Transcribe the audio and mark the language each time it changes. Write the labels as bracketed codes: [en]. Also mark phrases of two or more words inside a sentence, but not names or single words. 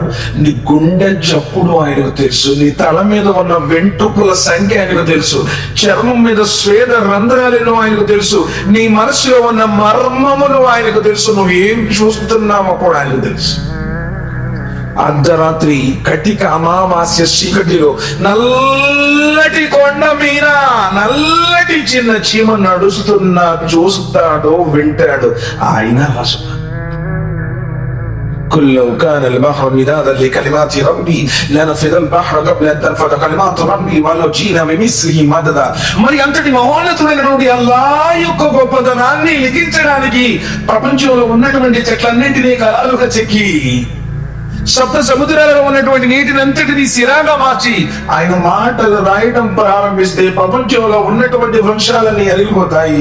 [te] నీ గుండె చప్పుడు ఆయనకు తెలుసు, నీ తల మీద ఉన్న వెంట్రుకల సంఖ్య ఆయనకు తెలుసు, చర్మం మీద స్వేద రంధ్రాలను ఆయనకు తెలుసు, నీ మనసులో ఉన్న మర్మములు ఆయనకు తెలుసు, నువ్వు ఏం చూస్తున్నావో కూడా ఆయనకు తెలుసు. అర్ధరాత్రి కటిక అమావాస్య చీకటిలో నల్లటి కొండ మీద నల్లటి చిన్న చీమ నడుస్తున్నా చూస్తాడో వింటాడు ఆయన రాసు. [ar] قل لو كان البحر مدادا لكلمات ربي لنفذ البحر قبل ان تنفذ كلمات ربي ولو جئنا بمثله مددا. [te] మరి అంతటి మహోన్నతుడైనటువంటి అల్లాహ్ యొక్క గొప్పదనాన్ని లిఖించడానికి ప్రపంచంలో ఉన్నటువంటి చెట్లన్నింటినీ కళలుగా చెక్కి సప్త సముద్రాలలో ఉన్నటువంటి నీటిని అంతటిని సిరాగా మార్చి ఆయన మాటలు రాయడం ప్రారంభిస్తే ప్రపంచంలో ఉన్నటువంటి వృక్షాలన్నీ అరిగిపోతాయి.